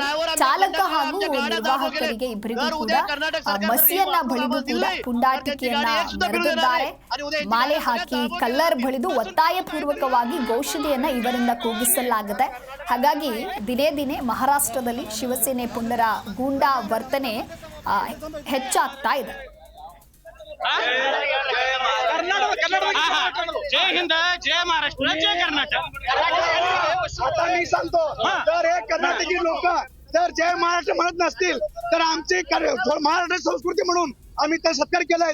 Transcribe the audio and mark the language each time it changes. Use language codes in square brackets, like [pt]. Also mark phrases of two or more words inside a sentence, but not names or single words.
[kn] ಚಾಲಕ ಹಾಗೂ ನಿರ್ವಾಹಕರಿಗೆ ಇಬ್ಬರಿಗೂ ಕೂಡ ಮಸಿಯನ್ನ ಬಳಿದು ಕೂಡ ಪುಂಡಾಟಿಕೆಯನ್ನ ಮೆರೆದಿದ್ದಾರೆ. ಮಾಲೆ ಹಾಕಿ ಕಲ್ಲರ್ ಬಳಿದು ಒತ್ತಾಯಪೂರ್ವಕವಾಗಿ ಘೋಷಣೆಯನ್ನ ಇವರಿಂದ ಕೂಗಿಸಲಾಗಿದೆ. ಹಾಗಾಗಿ ದಿನೇ ದಿನೇ ಮಹಾರಾಷ್ಟ್ರದಲ್ಲಿ ಶಿವಸೇನೆ ಪುಂಡರ ಗೂಂಡಾ ವರ್ತನೆ ಹೆಚ್ಚಾಗ್ತಾ ಇದೆ. [mr] जय हिंद, जय महाराष्ट्र, जय कर्नाटक. आता मी सांगतो, जर हे कर्नाटकी लोक जर जय महाराष्ट्र म्हणत नसतील तर आमची महाराष्ट्र संस्कृती म्हणून आम्ही तर सत्कार केलाय.